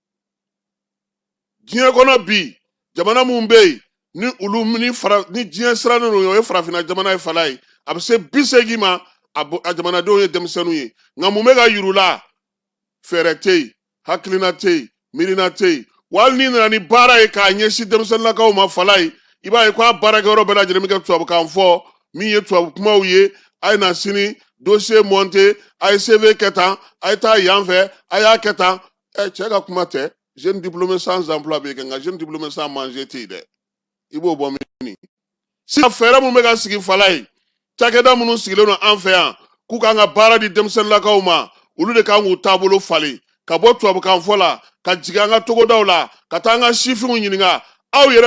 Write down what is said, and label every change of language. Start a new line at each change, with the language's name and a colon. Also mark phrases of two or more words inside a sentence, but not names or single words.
Bambara: diɲɛ kɔnɔ bi jamana mun bɛ yen ni olu ni diɲɛ sirannen don o ye farafinna jamana ye fala ye a bɛ se 80 ma a jamanadenw ye denmisɛnninw ye nka mun bɛ ka yir'u la fɛɛrɛ tɛ yen hakilina tɛ yen miirina tɛ yen wa hali n'i nana ni baara ye k'a ɲɛsin denmisɛnninlakaw ma fala ye i b'a ye k'a baarakɛyɔrɔ bɛɛ lajɛlen bɛ kɛ tubabukan fɔ min ye tubabu kumaw ye a ye na sini
French: dossier monter
Bambara: a ye CV kɛ tan a ye taa yan fɛ a y'a kɛ tan cɛ ka kuma tɛ
French: jeune diplômé sans emploi
Bambara: bɛ kɛ nka
French: jeune diplômé sans manger
Bambara: tɛ yen dɛ i b'o bɔ min sisan fɛɛrɛ mun bɛ ka sigi fala ye cakɛda minnu sigilen don an fɛ yan k'u kan ka baara di denmisɛnninlakaw ma olu de kan k'u taabolo falen ka bɔ tubabukan fɔ la ka jigin an ka togodaw la ka taa an ka sifinw ɲininka aw yɛrɛ